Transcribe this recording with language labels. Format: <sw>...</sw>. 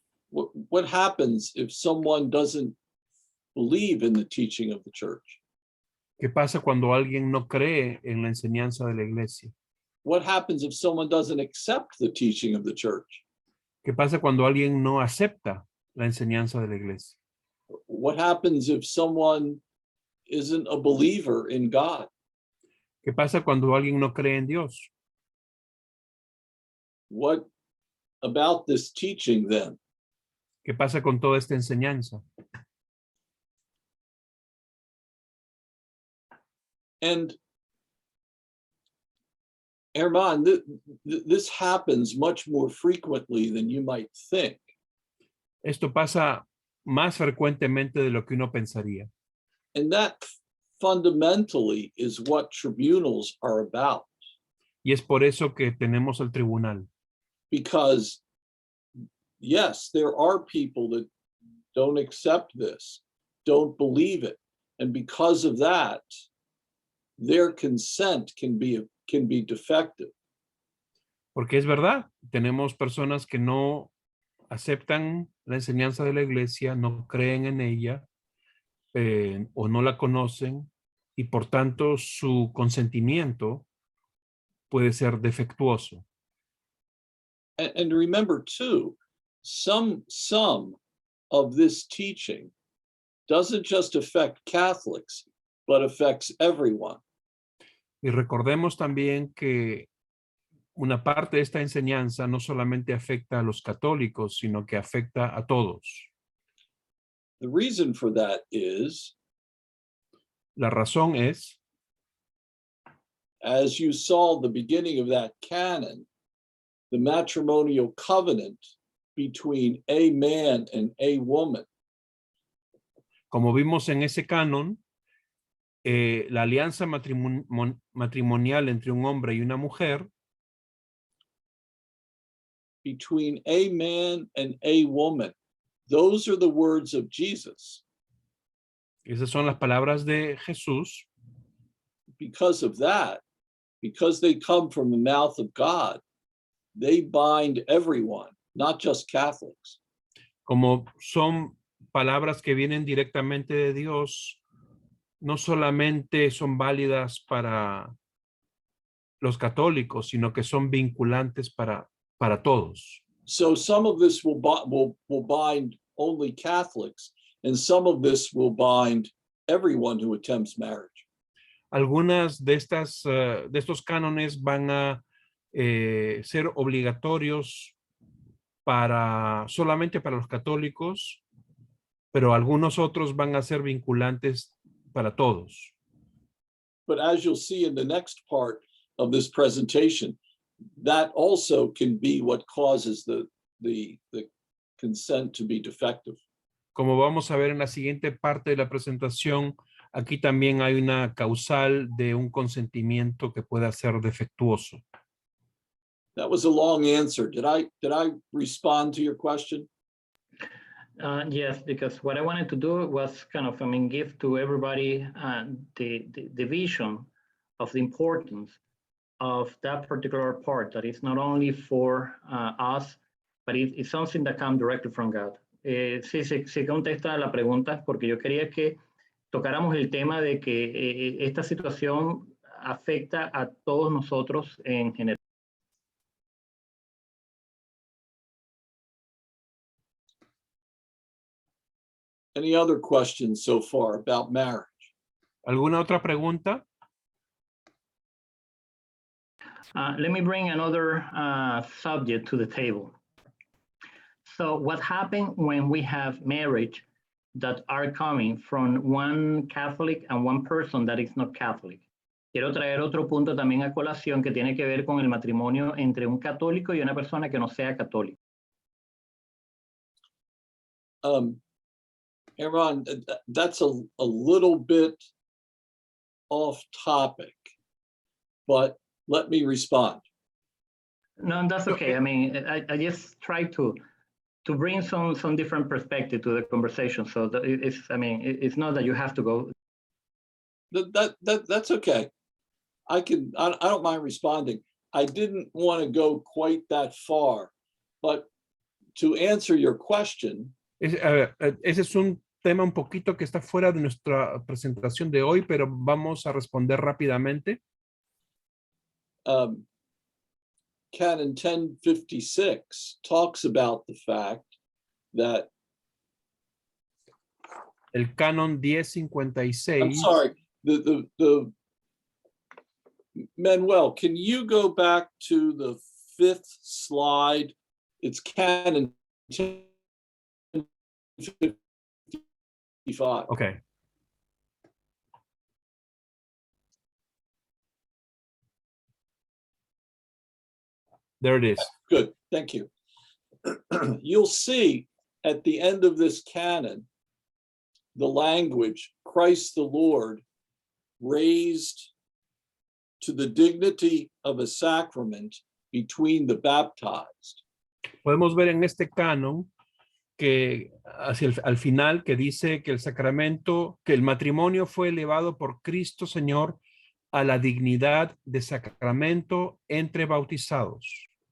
<en>What happens if someone doesn't believe in the teaching of the church?</en> <es>¿Qué pasa cuando alguien no cree en la enseñanza de la iglesia?</es> <en>What happens if someone doesn't accept the teaching of the church?</en> <es>¿Qué pasa cuando alguien no acepta la enseñanza de la iglesia?</es> <en>What happens if someone isn't a believer in God?</en> <es>¿Qué pasa cuando alguien no cree en Dios?</es> <en>What about this teaching then?</en> <es>¿Qué pasa con toda esta enseñanza?</es> <en>And Herman, this happens much more frequently than you might think.</en> <es>Esto pasa más frecuentemente de lo que uno pensaría.</es> <en>And that fundamentally is what tribunals are about.</en> <es>Y es por eso que tenemos el tribunal.</es> <en>Because, yes, there are people that don't accept this, don't believe it. And because of that, their consent can be defective.</en> <es>Porque es verdad, tenemos personas que no aceptan la enseñanza de la iglesia, no creen en ella o no la conocen y por tanto su consentimiento puede ser defectuoso.</es> <en>And remember too, some of this teaching doesn't just affect Catholics, but affects everyone.</en> <es>Y recordemos también que una parte de esta enseñanza no solamente afecta a los católicos, sino que afecta a todos.</es> <en>The reason for that is,</en> <es>la razón es,</es> <en>as you saw the beginning of that canon, the matrimonial covenant between a man and a woman.</en> <es>Como vimos en ese canon, la alianza matrimonial entre un hombre y una mujer,</es> <en>between a man and a woman. Those are the words of Jesus.</en> <es>Esas son las palabras de Jesús.</es> <en>Because of that, because they come from the mouth of God, they bind everyone, not just Catholics.</en> <es>Como son palabras que vienen directamente de Dios, no solamente son válidas para los católicos, sino que son vinculantes para todos.</es> <en>So some of this will bind only Catholics, and some of this will bind everyone who attempts marriage.</en> <es>Algunas de estos cánones van a ser obligatorios solamente para los católicos, pero algunos otros van a ser vinculantes para todos.</es> <en>but as you'll see in the next part of this presentation, that also can be what causes the consent to be defective.</en> <es>Como vamos a ver en la siguiente parte de la presentación, aquí también hay una causal de un consentimiento que pueda ser defectuoso.</es> <en>That was a long answer. Did I respond to your question? Yes, because what I wanted to do was kind of, give to everybody the vision of the importance of that particular part, that is not only for us, but it's something that comes directly from God.</en> <es>Sí contesta la pregunta, porque yo quería que tocáramos el tema de que esta situación afecta a todos nosotros en general.</es> <en>Any other questions so far about marriage?</en> <es>¿Alguna otra pregunta?</es> <en>Let me bring another subject to the table. So what happens when we have marriage that are coming from one Catholic and one person that is not Catholic?</en> <es>Quiero traer otro punto también a colación que tiene que ver con el matrimonio entre un católico y una persona que no sea católica.</es> <en>Aaron, that's a little bit off topic, but let me respond. No, that's okay. I just try to bring some different perspective to the conversation. So it's not that you have to go. That's okay. I don't mind responding. I didn't want to go quite that far, but to answer your question.</en> <es>Ese es un tema un poquito que está fuera de nuestra presentación de hoy, pero vamos a responder rápidamente.</es> <en>Canon 1056 talks about the fact that</en> <es>el canon 1056.</es> <en>I'm sorry, the Manuel, can you go back to the 5th slide? It's canon 1055. Okay. There it is. Good, thank you. You'll see at the end of this canon, the language, Christ the Lord, raised to the dignity of a sacrament between the baptized.</en> <es>Podemos ver en este canon que al final que dice que el sacramento, que el matrimonio fue elevado por Cristo Señor a la dignidad de sacramento entre bautizados.</es>